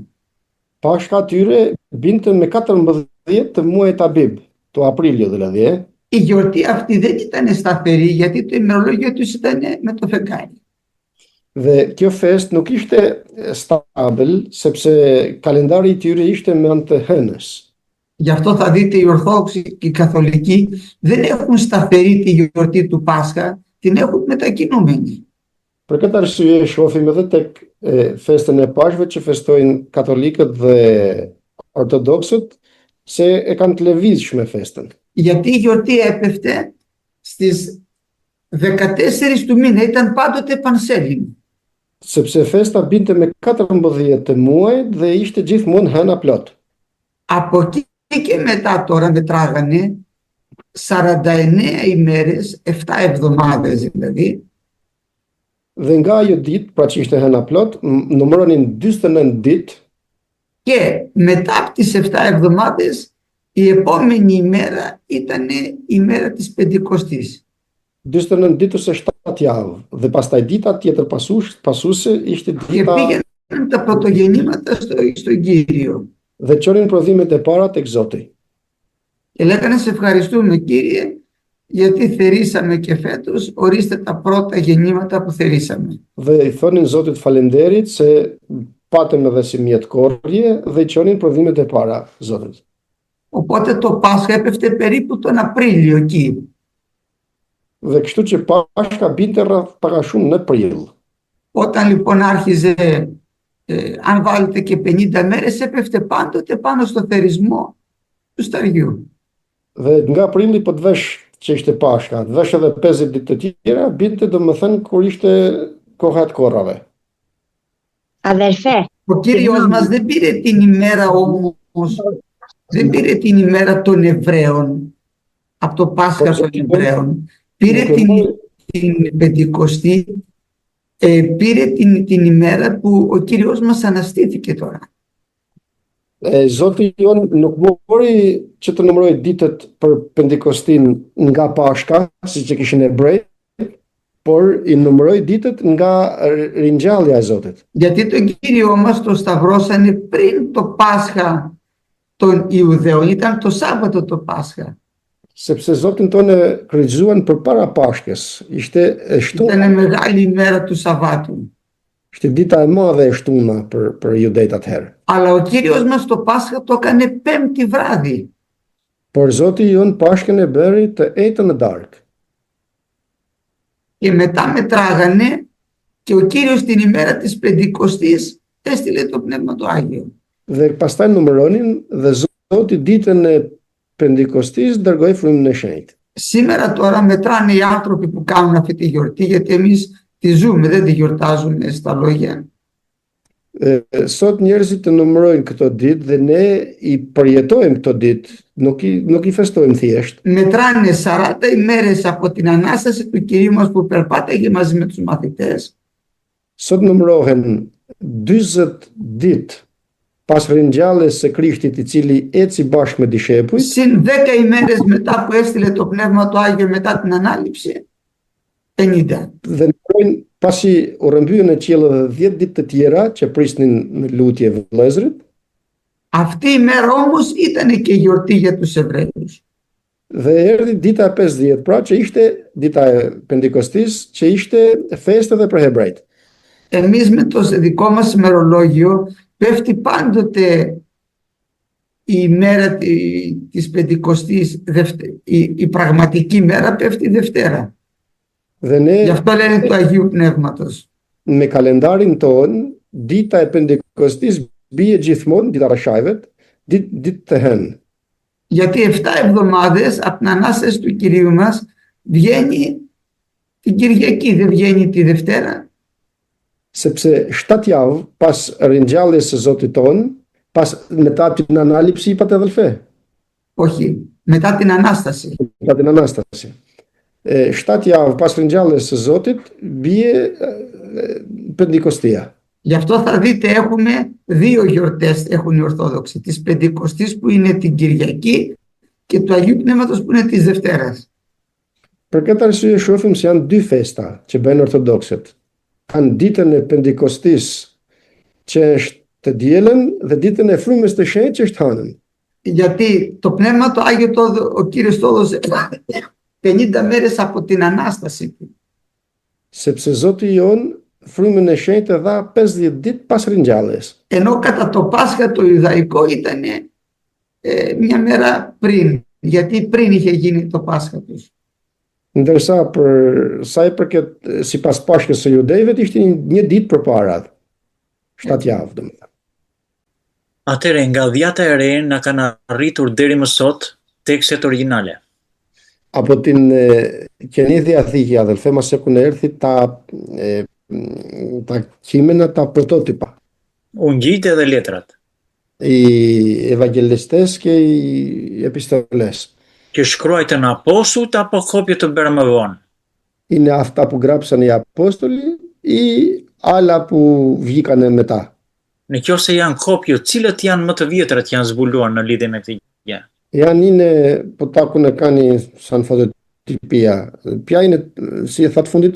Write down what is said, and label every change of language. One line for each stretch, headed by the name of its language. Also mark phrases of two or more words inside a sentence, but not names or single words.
Albanian: Pashka tyre binte me 14 të muajit Abib,
Greek: το Απρίλιο δηλαδή. Η γιορτή αυτή δεν ήταν σταθερή γιατί το ημερολόγιο τους ήταν με το φεγγάρι.
Albanian: Dhe kjo fest nuk ishte stabil, sepse kalendari i tyre ishte me anë të hënës.
Greek: Γι' αυτό θα δείτε οι Ορθόδοξοι και οι Καθολικοί δεν έχουν σταθερή τη γιορτή του Πάσχα, την έχουν μετακινούμενη.
Albanian: Për këtë arsye shohim edhe tek festën e Pashkëve që festojnë katolikët dhe ortodoksët se e kanë të lëvizshme festën.
Greek: Γιατί η γιορτή έπεφτε στις 14 του μήνα, ήταν πάντοτε πανσέλινη.
Albanian: Sepse festa binte me 14 të muajit dhe ishte gjithmonë hëna plot.
Greek: Από εκεί και μετά τώρα μετράγανε 49 ημέρες, 7 εβδομάδες δηλαδή.
Albanian: Dhe nga ajo ditë, pra që ishte hëna plot, numëronin 49 ditë.
Greek: Και μετά από τις 7 εβδομάδες η επόμενη ημέρα ήταν η μέρα της Πεντηκοστής.
Albanian: 49 ditës e 7 javë dhe pastaj dita tjetër pasuese ishte
Greek: Και
Albanian: dita
Greek: πήγαιναν τα πρωτογεννήματα στον Κύριο.
Albanian: dhe çonin prodhimet e para tek Zoti.
Greek: Και λέγανε σε ευχαριστούμε Κύριε γιατί θερήσαμε και φέτος, ορίστε τα πρώτα γεννήματα που θερήσαμε.
Albanian: Dhe i thonin Zotit falenderit se patëm edhe si mjetkorrje dhe i çonin prodhimet e para Zotit.
Greek: Οπότε το Πάσχα έπεφτε περίπου τον Απρίλιο εκεί.
Albanian: Dhe kështu që Pashka binte rreth pak a shumë në prill.
Greek: Όταν λοιπόν άρχιζε, αν βάλετε και 50 μέρες, έπεφτε πάντοτε πάνω στο θερισμό του σταριού.
Albanian: Dhe nga prilli po të vesh që ishte Pashka, të vesh edhe 50 ditë të tjera, binte domethënë kur ishte koha e korrave.
Greek: Αδερφέ, Ο Κύριος μας δεν πήρε την ημέρα όμως, δεν πήρε την ημέρα των Εβραίων, από το Πάσχα των Εβραίων. Πήρε την Πεντηκοστή, πήρε την ημέρα που ο Κύριος μας αναστήθηκε τώρα.
Albanian: Zoti jon nuk mori që të numëroj ditët për Pendikostin nga Pashka, siç e kishin hebrejt, por i numëroi ditët nga ringjallja e Zotit.
Greek: Γιατί τον Κύριο μας το σταυρώσανε πριν το Πάσχα των Ιουδαίων, ήταν το Σάββατο το Πάσχα.
Albanian: Sepse Zotin tonë kryqëzuan përpara Pashkës, ishte e shtuna.
Greek: Ήταν μεγάλη ημέρα του Σαββάτου.
Albanian: Ishte dita e madhe e shtuna për judejt atëherë.
Greek: Αλλά ο Κύριος μας το Πάσχα το έκανε πέμπτη βράδυ.
Albanian: Por Zoti jon Pashkën e bëri të ejtën në darkë.
Greek: Και μετά μετράγανε και ο Κύριος την ημέρα της Πεντηκοστής έστειλε το Πνεύμα το Άγιο.
Albanian: Dhe pastaj numëronin dhe Zoti ditën e Pendikostis dërgoi frymën e shenjtë.
Greek: Σήμερα τώρα μετράνε οι άνθρωποι που κάνουν αυτή τη γιορτή, γιατί εμείς τη ζούμε, δεν τη γιορτάζουμε στα λόγια.
Albanian: Sot njerëzit të numërojnë këto ditë dhe ne i përjetojmë këto ditë, nuk i festojmë thjesht.
Greek: Μετράνε 40 ημέρες από την Ανάσταση του Κυρίου μας που περπάταγε μαζί με τους μαθητές.
Albanian: Sot numërohen 40 ditë pas ringjalljes së Krishtit i cili eci bashkë me dishepujt.
Greek: Συν 10 ημέρες μετά που έστειλε το Πνεύμα το Άγιο μετά την Ανάληψη, 50.
Albanian: Dhe numërojnë pasi u rrëmbyen në qiell edhe 10 ditë të tjera që prisnin në lutje vëllezërit.
Greek: Αυτή η μέρα όμως ήταν και γιορτή για τους Εβραίους.
Albanian: Dhe erdhi dita e 50, pra që ishte dita e Pendikostis, që ishte festë edhe për hebrejt.
Greek: Εμείς με το δικό μας ημερολόγιο πέφτει πάντοτε η μέρα της Πεντηκοστής, η πραγματική μέρα πέφτει Δευτέρα.
Albanian: Dhe ne
Greek: Γι' αυτό λένε του Αγίου Πνεύματος.
Albanian: me kalendarin ton, dita e Pendikostis bie gjithmonë dita Rashajvet, ditë të hënë.
Greek: Γιατί 7 εβδομάδες από την Ανάσταση του Κυρίου μας βγαίνει την Κυριακή, δεν βγαίνει τη Δευτέρα.
Albanian: Sepse 7 javë pas ringjalljes së Zotit ton,
Greek: μετά την ανάληψη είπατε αδελφέ. Όχι, μετά την Ανάσταση. Μετά την Ανάσταση.
Albanian: 7 javë pas ringjalljes së Zotit bie Pendikostia.
Greek: Γι' αυτό θα δείτε έχουμε δύο γιορτές έχουν οι Ορθόδοξοι. Της Πεντηκοστής που είναι την Κυριακή και του Αγίου Πνεύματος που είναι της Δευτέρας.
Albanian: Për këtë arsye shohim se janë dy festa që bëjnë ortodokset. Kanë ditën e Pendikostis që është të dielën dhe ditën e frymës të shenjtë që është hënën.
Greek: Γιατί το Πνεύμα το Άγιο ο Κύριος το έδωσε 50 μέρες από την Ανάσταση του.
Albanian: Sepse Zoti jon frymën e shenjtë e dha 50 ditë pas ringjalljes.
Greek: Ενώ κατά το Πάσχα το Ιουδαϊκό ήταν μια μέρα πριν, γιατί πριν είχε γίνει το Πάσχα τους.
Albanian: Ndërsa për sa i përket sipas Pashkës së Judejve ishte një ditë përpara. 7 javë domethënë. Atëre nga dhjata e re na kanë arritur deri më sot tekstet origjinale.
Greek: Από την Καινή Διαθήκη, αδελφέ μας, έχουν έρθει τα κείμενα, τα πρωτότυπα.
Albanian: Ungjit edhe letrat.
Greek: Οι Ευαγγελιστές και οι επιστολές.
Albanian: Që shkruajtën apostujt apo kopje të bërë më vonë.
Greek: Είναι αυτά που γράψαν οι Απόστολοι ή άλλα που βγήκανε μετά.
Albanian: Në qoftë se janë kopje, cilët janë më të vjetrat janë zbuluar në lidhje me këtë gjë. Janë είναι, po takun e kanë σαν fototipia.
Greek: Ποια είναι,
Albanian: si e thatë fundit?